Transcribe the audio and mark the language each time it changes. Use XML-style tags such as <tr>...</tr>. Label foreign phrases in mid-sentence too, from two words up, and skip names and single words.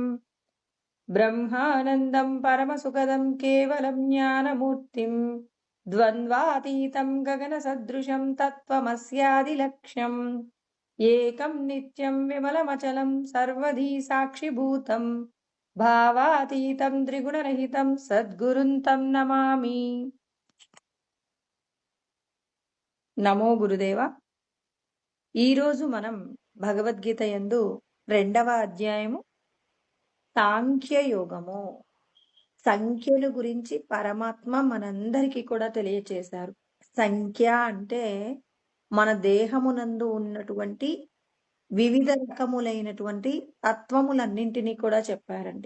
<sa>ब्रह्मानन्दं परमसुखदं केवलं ज्ञानमूर्तिं द्वन्द्वातीतं गगनसदृशं तत्त्वमस्यादिलक्ष्यम् एकं नित्यं विमलमचलं सर्वधी साक्षिभूतं भावातीतं त्रिगुणरहितं सद्गुरुं तं नमामि। నమో గురుదేవ.</sa> <te>ఈరోజు మనం భగవద్గీత యందు 2వ అధ్యాయము సాంఖ్యయోగము, సంఖ్యల గురించి పరమాత్మ మనందరికీ కూడా తెలియచేశారు. సంఖ్య అంటే మన దేహమునందు ఉన్నటువంటి వివిధ రకములైనటువంటి తత్వములన్నింటినీ కూడా చెప్పారండి.</te>